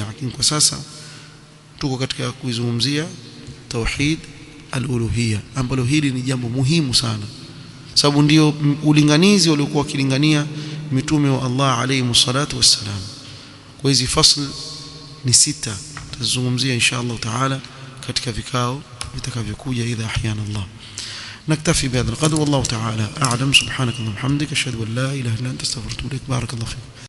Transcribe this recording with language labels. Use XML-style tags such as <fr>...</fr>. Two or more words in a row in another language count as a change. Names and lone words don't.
<sw>Lakini kwa sasa tuko katika kuizungumzia</sw> <ar>توحيد الألوهية,</ar> <sw>ambalo hili ni jambo muhimu sana, sababu ndio ulinganizi waliokuwa wakilingania mitume wa Allah</sw> <ar>عليه الصلاة والسلام.</ar> <sw>Kwa hizi fasl ni 6 tutazungumzia</sw> <ar>إن شاء الله تعالى</ar> <sw>katika vikao vitakavyokuja</sw> <ar>إذا أحيانا الله. نكتفي بهذا القدر والله تعالى أعلم. سبحانك اللهم وبحمدك أشهد أن لا إله إلا أنت أستغفرك وأتوب إليك. بارك الله فيك.</ar>